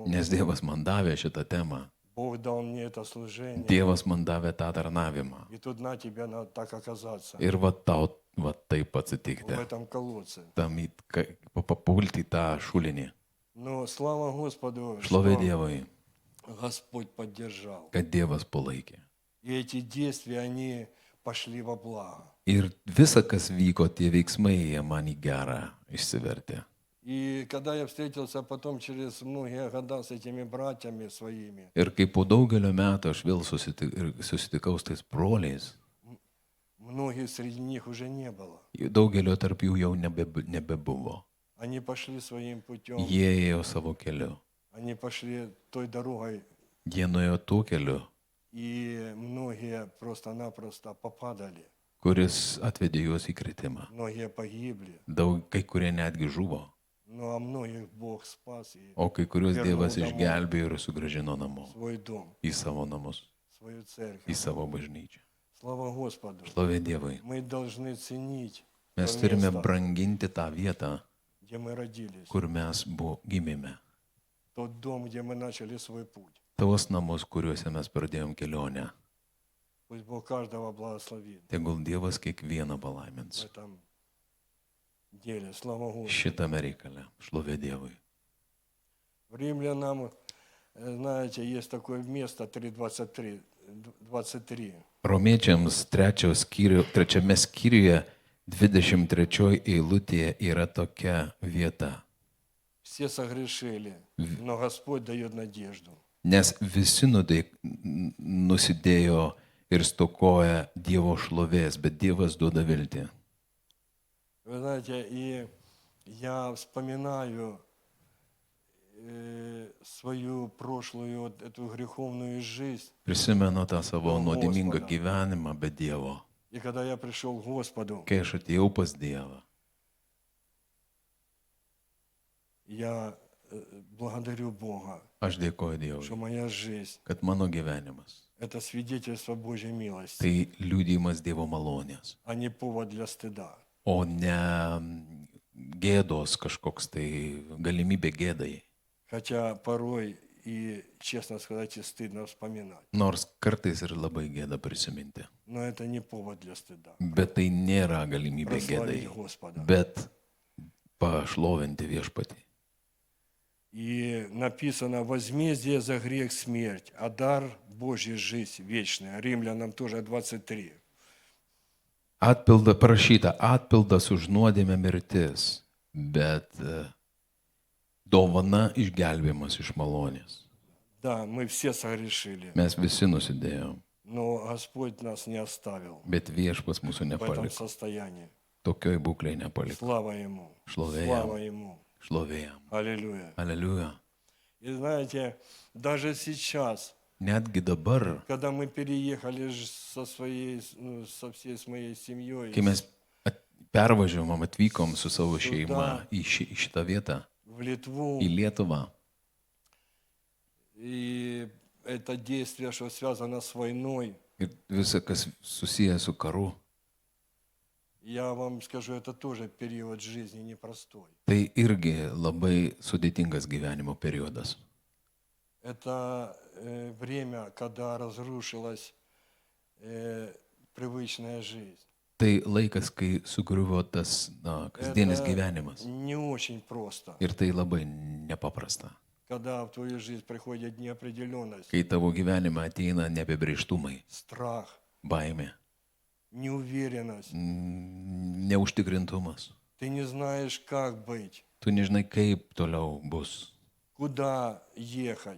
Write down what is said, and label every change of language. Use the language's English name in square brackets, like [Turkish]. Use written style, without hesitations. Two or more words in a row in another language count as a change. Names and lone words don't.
[Lithuanian] nes Dievas man davė šitą temą. [Russian] Бог дал мне это служение. [Lithuanian] Dievas man davė tą tarnavimą. [Russian] И тут на тебя надо так оказаться, [Lithuanian] Ir va tau va taip [Russian] в [Lithuanian] atsitikti. [Russian] этом колодце. [Lithuanian] Tam papulti į tą šulinį. [Russian] Но слава Господу, [Lithuanian] Šlovė [Russian] что [Lithuanian] Dievui, [Russian] Господь поддержал. [Lithuanian] kad Dievas palaikė. [Russian] И эти действия, они пошли во благо. [Lithuanian] Ir visa, kas vyko, tie veiksmai, jie man į gerą išsivertė. [Russian] И когда я встретился потом через многие года с этими братьями своими, [Lithuanian] Ir kai po daugelio metų aš vėl susitikau su tais broliais, [Russian] многих среди них уже не было. [Lithuanian] daugelio tarp jų jau nebebuvo. [Russian] Они пошли своим путем, [Lithuanian] Jie ėjo savo keliu. [Russian] они пошли той дорогой, [Lithuanian] Jie nuėjo tuo keliu, [Russian] и многие просто-напросто попадали, [Lithuanian] kuris atvedė juos į kritimą. [Russian] многие погибли, [Lithuanian] Kai kurie netgi žuvo, [Russian] ну а многих Бог спас и [Lithuanian] o kai kuriuos Vėliau Dievas namo. išgelbėjo ir sugražino namo, [Russian] свой дом, [Lithuanian] į savo namus, [Russian] свою [Lithuanian] į [Russian] церковь. [Lithuanian] savo bažnyčią. [Russian] Слава Господу! [Lithuanian] Šlovė Dievui. [Russian] Мы должны ценить [Lithuanian] Mes [Russian] то [Lithuanian] turime [Russian] место, [Lithuanian] branginti tą vietą, [Russian] где мы родились, [Lithuanian] kur mes gimėme. [Russian] тот дом, где мы начали свой путь. [Lithuanian] Tavos namus, kuriuose mes pradėjom kelionę. [Russian] Пусть Бог каждого благословит [Lithuanian] Tegul Dievas kiekvieną [Russian] в [Lithuanian] palaimins. [Russian] этом деле. Слава Господу! [Lithuanian] Šitame reikale. Šlovė Dievui. [Russian] В Римлянам, знаете, есть такое место 3:23. [Lithuanian] Romiečiams trečiame skyriuje 23 eilutėje yra tokia vieta. [Russian] Все согрешили, но Господь дает надежду. [Lithuanian] Nes visi nusidėjo ir stokoja Dievo šlovės, bet Dievas duoda viltį. [Russian] Вы знаете, и я вспоминаю свою прошлую вот эту греховную жизнь. [Lithuanian] Prisimenu tą savo nuodėmingą gyvenimą be Dievo. [Russian] И когда я пришел к Господу, [Lithuanian] Kai aš atėjau pas Dievą, [Russian] я благодарю Бога, [Lithuanian] aš dėkoju [Russian] что [Lithuanian] Dievui, [Russian] моя жизнь [Lithuanian] kad mano gyvenimas – [Russian] это свидетельство Божьей милости, [Lithuanian] tai liudijimas Dievo malonės, [Russian] а не повод для стыда. [Lithuanian] o ne gėdos kažkoks tai galimybė gėdai. [Russian] Хотя порой и, честно сказать, и стыдно вспоминать. [Lithuanian] Nors kartais ir labai gėda prisiminti. [Russian] Но это не повод для стыда. [Lithuanian] Bet tai nėra galimybė [Russian] Прославить [Lithuanian] gėdai, [Russian] Господа. [Lithuanian] bet pašlovinti viešpatį. [Russian] И написано: возмездие за грех смерть, а дар Божий жизнь вечная. Римлянам тоже 23. [Lithuanian] Parašyta, atpildas už nuodėmę mirtis, bet dovana išgelbėjimas iš malonės. [Russian] Да, мы все согрешили, [Lithuanian] Mes visi nusidėjom, [Russian] но Господь нас не оставил [Lithuanian] bet viešpas mūsų [Russian] в этом [Lithuanian] nepaliko. [Russian] состоянии. [Lithuanian] Tokioj būklėje nepaliko. [Russian] Слава Ему! [Lithuanian] Šlovė [Russian] Слава [Lithuanian] jam. [Russian] Ему! [Lithuanian] Šlovėjam. [Russian] Аллилуйя! [Lithuanian] Aleliuja. [Russian] И знаете, даже сейчас, [Lithuanian] Netgi dabar, [Russian] когда мы переехали со всей моей семьей [Lithuanian] kai mes pervažiavom, atvykom su savo šeima į šitą vietą, [Russian] в Литву, [Lithuanian] į Lietuvą, [Russian] и это действие, что связано с войной, [Lithuanian] ir visa, kas susiję su karu, [Russian] я вам скажу, это тоже период жизни непростой. [Lithuanian] tai irgi labai sudėtingas gyvenimo periodas. [Russian] Это время, когда разрушилась привычная жизнь. [Lithuanian] Tai laikas, kai sugriuvo tas kasdienis gyvenimas. [Russian] Не очень просто, [Lithuanian] Ir tai labai nepaprasta. [Russian] когда в твою жизнь приходит неопределенность, [Lithuanian] Kai tavo gyvenime ateina neapibrėžtumai, [Russian] страх, [Lithuanian] baimė, [Russian] неуверенность. [Lithuanian] neužtikrintumas. [Russian] Ты не знаешь, как быть, [Lithuanian] Tu nežinai, kaip toliau bus, [Russian] куда ехать,